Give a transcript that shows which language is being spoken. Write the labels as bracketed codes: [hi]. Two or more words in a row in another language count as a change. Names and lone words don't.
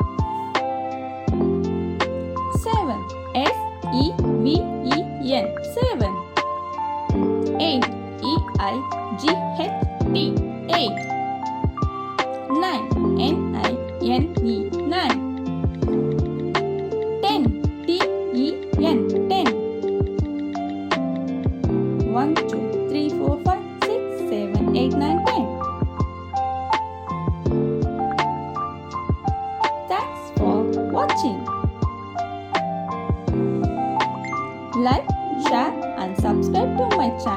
[en] 7. S-E-V-E-N 7. 8. E-I-G-H-T 8. 9. N-I-N-E 9. 10. T-E-N 10. 1, 2, 3, 4, 5, 6, 7, 8, 9, 10. Thanks for watching. Like, share and subscribe to my channel.